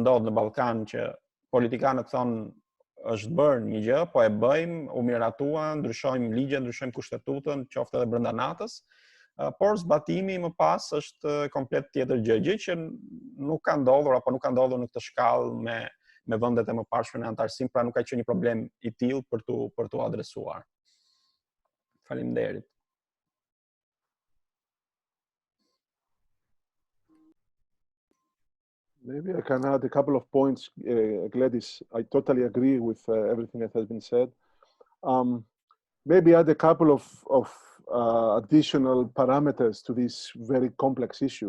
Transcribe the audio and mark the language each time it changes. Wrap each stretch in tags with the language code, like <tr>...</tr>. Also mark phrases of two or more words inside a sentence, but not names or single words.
<sq>ndodh në Ballkan, që politikanët thonë është bërë një gjë, po e bëjmë, u miratuan, ndryshojmë ligje, ndryshojmë kushtetutën, qoftë edhe brenda natës, por zbatimi më pas është komplet tjetër gjë që nuk ka ndodhur apo nuk ka ndodhur në këtë shkallë me vendet e mëparshme në antarësim, pra nuk ka qenë një problem i tillë për tu adresuar. Faleminderit.</sq> <en>Maybe I can add a couple of points, Gladys. I totally agree with everything that has been said. Maybe add a couple of additional parameters to this very complex issue.</en>